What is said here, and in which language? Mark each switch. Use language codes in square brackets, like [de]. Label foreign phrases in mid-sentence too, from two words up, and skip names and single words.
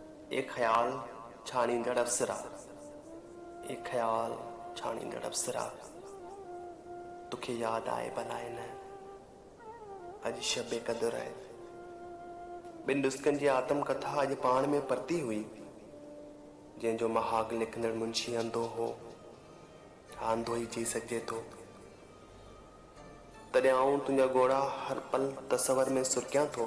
[sd] एक ख्याल छाणींदड़ अप्सरा, एक ख्याल छाणींदड़ अप्सरा, तुखे याद आए भलाए न अॼु शबे क़दुर आहे। ॿिनि नुस्खनि जी आत्मकथा अॼु पाण में परती हुई, जंहिंजो महाग लिखंदड़ मुंशी अंधो हो, अंधो ई जी सघिजे थो। तॾहिं आऊं तुंहिंजा ॻोढ़ा हर पल तसवर में सुरकियां थो।